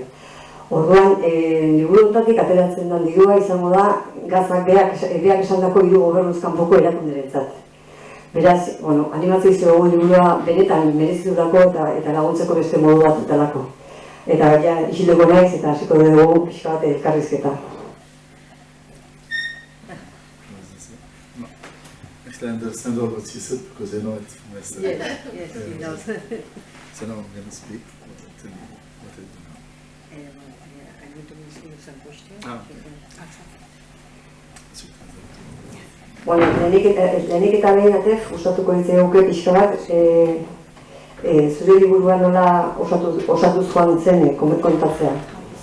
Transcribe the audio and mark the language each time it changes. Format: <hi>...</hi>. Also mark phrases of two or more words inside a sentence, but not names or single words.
<eu>Orduan, liburu honetatik ateratzen den dirua izango da gazak berak esandako 3 gobernuz kanpoko erakunderentzat. Beraz, animatzea izugu liburua benetan merezitutako eta laguntzeko beste modu bat dutelako. Eta isilduko naiz eta hasiko dugu pixka bat elkarrizketa.</eu> <en>Ich understand all what she said because I know it from yesterday. Yes, he knows. So now I'm going to speak. Tell me what I do now. I'm going to ask you some questions. Ah.</en> <eu>Lehenik eta behin atef, gustatuko ditzeguke pixka bat, zure liburua nola osatuz joan zen kontatzea.</eu>